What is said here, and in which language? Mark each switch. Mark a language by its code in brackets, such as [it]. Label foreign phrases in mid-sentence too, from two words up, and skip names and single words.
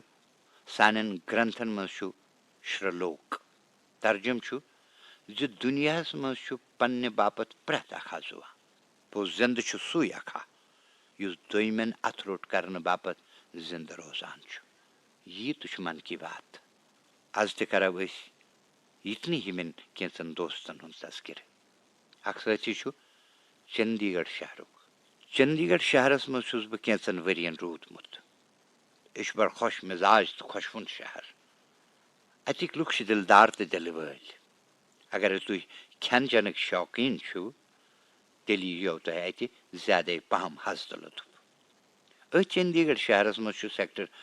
[ks] سانٮ۪ن گرنتھن منٛز چھُ شرلوک ترجُمہٕ چھُ زِ دُنیاہس منٛز چھُ پننہِ باپتھ پرٛٮ۪تھ اکھ زُوان پوٚز زِندٕ چھُ سُے اکھا یُس دوٚیمٮ۪ن اتھٕ روٚٹ کرنہٕ باپتھ زِندٕ روزان چھُ یی تہِ چھُ من کی بات آز تہِ کرو أسۍ یِتنٕے ہِوٮ۪ن کینٛژن دوستن ہُنٛد تذکِرٕ اکھ سٲتھی چھُ چندی گڑھ شہرُک چندی گڑھ شہرس منٛز چھُس بہٕ کینٛژن ؤرین روٗدمُت یہِ چھُ بڑٕ خۄش مِزاج تہٕ خۄشوُن شہر اتِکۍ لُکھ چھِ دِلدار تہٕ دِلہٕ وٲلۍ اگرے تُہۍ کھٮ۪ن چٮ۪نٕکۍ شوقیٖن چھِو تیٚلہِ یِیو تۄہہِ اتہِ زیادے پہم حض تہٕ لُطف أتھۍ چندی گڑھ شہرس منٛز چھُ سیکٹر